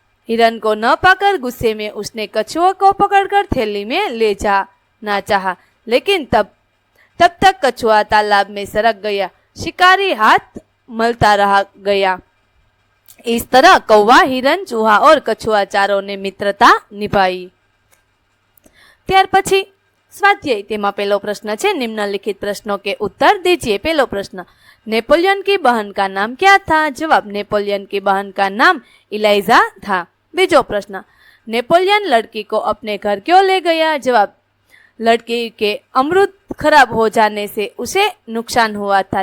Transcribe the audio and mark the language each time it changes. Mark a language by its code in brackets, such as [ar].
[hi] हिरन को न पाकर गुस्से में उसने कछुआ को पकड़कर थैली में ले जाना चाहा, लेकिन तब तक कछुआ तालाब में सरक गया। शिकारी हाथ मलता रह गया। इस तरह कौवा, हिरन, चूहा और कछुआ चारों ने मित्रता निभाई। [gu] ત્યાર પછી સ્વાધ્યાય તેમાં પહેલો પ્રશ્ન છે, [hi] निम्नलिखित प्रश्नों के उत्तर दीजिए। पहलो प्रश्न, नेपोलियन की बहन का नाम क्या था? जवाब, नेपोलियन की बहन का नाम इलाइजा था। बीजो प्रश्न, नेपोलियन लड़की को अपने घर क्यों ले गया? जवाब, लड़की के अमृत खराब हो जाने से उसे नुकसान हुआ था।